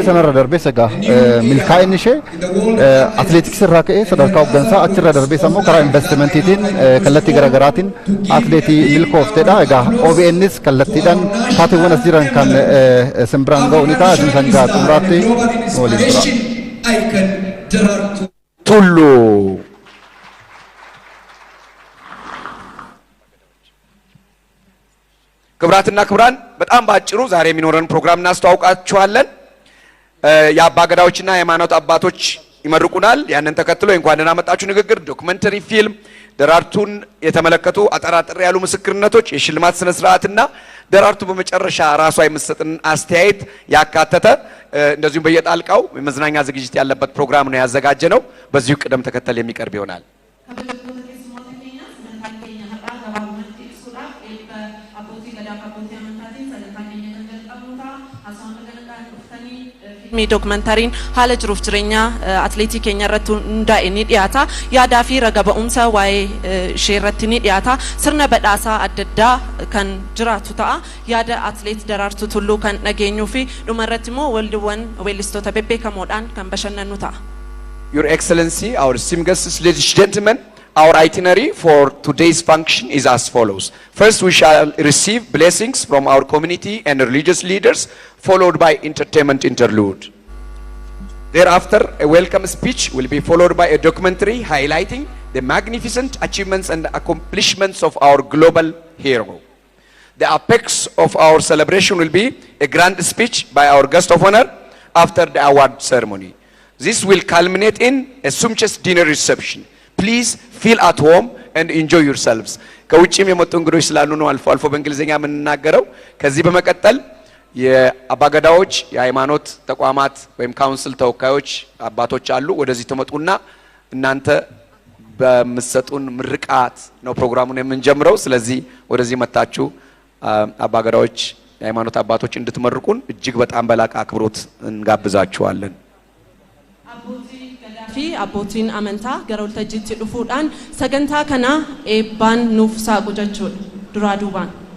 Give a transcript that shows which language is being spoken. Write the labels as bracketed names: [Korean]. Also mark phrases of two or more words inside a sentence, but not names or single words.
[Oromo] Sanarra darbee sagaa milkaa'inni ishee atileetiksii irraa ka'ee sadarkaa hooggansaa achirra darbees ammoo karaa investimentiitiin kallattii garaagaraatiin atileetii milkoofteedha. Egaa OBNs kallattiidhaan taateewwan as jiran kan simbiraan ga'u ni ta'a. Isin sangaa xumuraatti waliin tura. [Amharic] Tulluu ክብራትና ክብራን በጣም ባጭሩ ዛሬ የሚኖረን ፕሮግራም እናስተዋውቃችኋለን። የአባ ገዳዎችና የሃይማኖት አባቶች ይመርቁናል። ያንን ተከትሎ እንኳን ደህና መጣችሁ ንግግር፣ ዶክመንተሪ ፊልም፣ ደራርቱን የተመለከቱ አጠራጥር ያሉ ምስክርነቶች፣ የሽልማት ስነ ስርዓትና ደራርቱ በመጨረሻ ራሷ የምትሰጥን አስተያየት ያካተተ እንደዚሁም በየጣልቃው የመዝናኛ ዝግጅት ያለበት ፕሮግራም ነው ያዘጋጀነው። በዚሁ ቅደም ተከተል የሚቀርብ ይሆናል። [Oromo] mi dokumentariin haala jiruuf jireenya atleetii keenya irratti hundaa'e ni dhiyaata. Yaadaa fi raga ba'umsa waa'ee ishee irratti ni dhiyaata. Sirna badhaasaa adda addaa kan jiraatu ta'a. Yaada atleet Daraartuu Tulluu kan dhageenyuu fi dhuma irratti immoo waldiiwwan weellistoota bebbeekamoodhaan kan bashannannu ta'a. [English] Your Excellency, our esteemed guests, ladies and gentlemen, our itinerary for today's function is as follows. First, we shall receive blessings from our community and religious leaders, followed by entertainment interlude. Thereafter, a welcome speech will be followed by a documentary highlighting the magnificent achievements and accomplishments of our global hero. The apex of our celebration will be a grand speech by our guest of honor after the award ceremony. This will culminate in a sumptuous dinner reception. Please feel at home and enjoy yourselves. [Amharic] ከውጭም የመጡ እንግዶች ስላሉ ነው አልፎ አልፎ በእንግሊዝኛ የምንናገረው። ከዚህ በመቀጠል የአባገዳዎች የሃይማኖት ተቋማት ወይም ካውንስል ተወካዮች አባቶች አሉ። ወደዚህ ተመጡና እናንተ በመሰጡን ምርቃት ነው ፕሮግራሙን የምንጀምረው። ስለዚህ ወደዚህ መጣችሁ አባገዳዎች የሃይማኖት አባቶች እንድትመርቁን እጅግ በጣም በላቀ አክብሮት እንጋብዛችኋለን። [Oromo] fi abbootiin amantaa gara waltajjiitti dhufuudhaan sagantaa kana eebbaan nuuf saaqu jechuudha duraa duubaan.